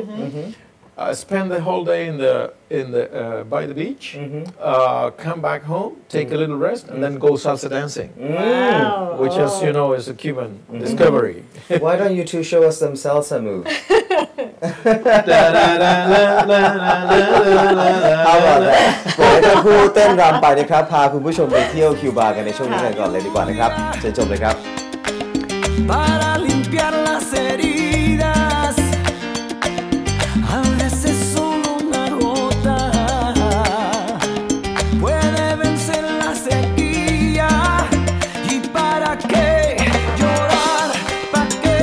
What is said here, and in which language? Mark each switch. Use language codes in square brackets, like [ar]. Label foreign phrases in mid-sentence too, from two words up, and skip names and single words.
[en] Spend the whole day by the beach, come back home, take a little rest, and then go salsa dancing, which, as you know, is a Cuban discovery. Why don't you two show us some salsa moves? How about that? [th] ปล่อยให้ทั้งคู่เต้นรำไปนะครับพาคุณผู้ชมไปเที่ยวคิวบากันในช่วงนี้กันก่อนเลยดีกว่านะครับเชิญชมเลยครับ [es] Para limpiar las heridas, a veces solo una gota puede vencer la sequía. ¿Y para qué llorar? ¿Para qué?